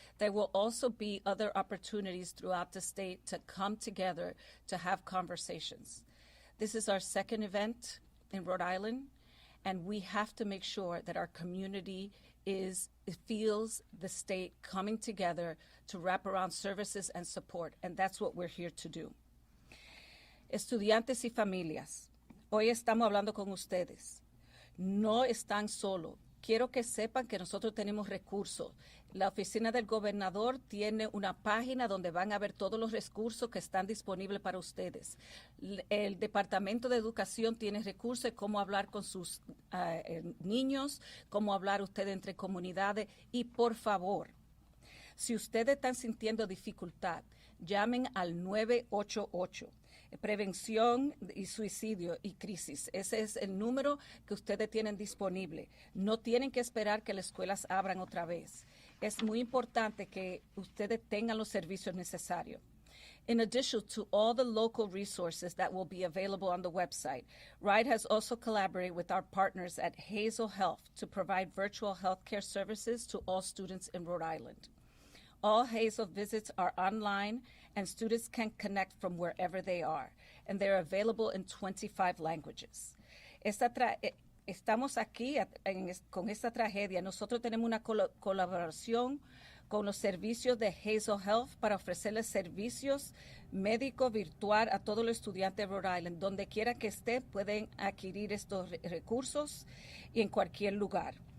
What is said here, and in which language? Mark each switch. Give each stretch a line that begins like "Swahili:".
English: There will also be other opportunities throughout the state to come together to have conversations. This is our second event in Rhode Island, and we have to make sure that our community feels the state coming together to wrap around services and support, and that's what we're here to do.
Spanish: Estudiantes y familias, hoy estamos hablando con ustedes. No están solos. Quiero que sepan que nosotros tenemos recursos. La oficina del gobernador tiene una página donde van a ver todos los recursos que están disponibles para ustedes. El Departamento de Educación tiene recursos de cómo hablar con sus niños, cómo hablar ustedes entre comunidades. Y por favor, si ustedes están sintiendo dificultad, llamen al 988. Prevención y suicidio y crisis. Ese es el número que ustedes tienen disponible. No tienen que esperar que las escuelas abran otra vez. Es muy importante que ustedes tengan los servicios necesarios.
English: In addition to all the local resources that will be available on the website, RIDE has also collaborated with our partners at Hazel Health to provide virtual healthcare services to all students in Rhode Island. All Hazel visits are online, and students can connect from wherever they are, and they're available in 25 languages.
Spanish: Estamos aquí con esta tragedia. Nosotros tenemos una colaboración con los servicios de Hazel Health para ofrecerles servicios médicos virtual a todos los estudiantes de Rhode Island. Donde quiera que esté, pueden adquirir estos recursos y en cualquier lugar.